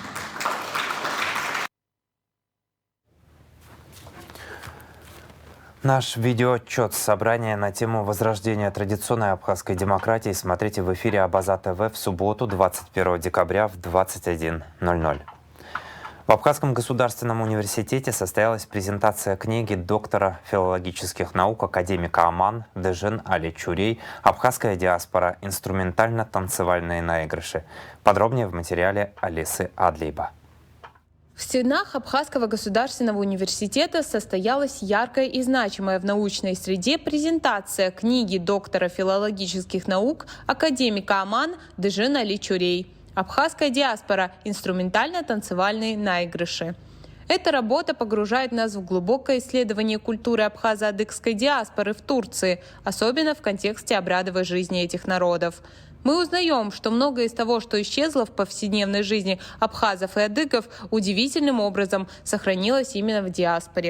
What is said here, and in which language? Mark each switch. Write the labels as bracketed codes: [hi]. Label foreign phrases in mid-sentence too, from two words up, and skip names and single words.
[ru] Наш видеоотчет собрания на тему возрождения традиционной абхазской демократии смотрите в эфире Абаза ТВ в субботу 21 декабря в 21:00. В Абхазском государственном университете состоялась презентация книги доктора филологических наук академика ОМАН Дежен Али Чурей «Абхазская диаспора. Инструментально-танцевальные наигрыши». Подробнее в материале Алисы Адлиба. В стенах Абхазского государственного университета состоялась яркая и значимая в научной среде презентация книги доктора филологических наук академика ОМАН Дежен Али Чурей «Абхазская диаспора. Инструментально-танцевальные наигрыши». Эта работа погружает нас в глубокое исследование культуры абхазо-адыгской диаспоры в Турции, особенно в контексте обрядовой жизни этих народов. Мы узнаем, что многое из того, что исчезло в повседневной жизни абхазов и адыгов, удивительным образом сохранилось именно в диаспоре.